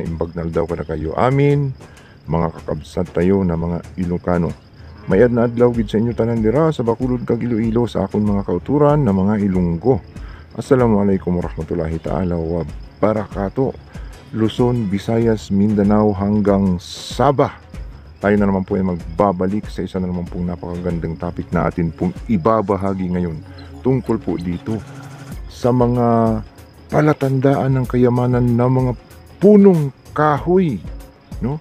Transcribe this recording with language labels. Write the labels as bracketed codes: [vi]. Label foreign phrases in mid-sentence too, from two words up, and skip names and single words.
[ilo] Naimbag na daw kada kayo amin, mga kakabsat tayo na mga Ilocano. [hil] Mayad na adlaw gid sa inyo tanan dira sa Bacolod kag Iloilo sa akong mga kauturan na mga Ilonggo. [ar] السلام عليكم ورحمة الله تعالى وبركاته. [tl] Luzon, Visayas, Mindanao hanggang Sabah. Tayo na naman po ay magbabalik sa isa na naman pong napakagandang topic na atin pong ibabahagi ngayon tungkol po dito sa mga palatandaan ng kayamanan ng mga punong kahoy, no?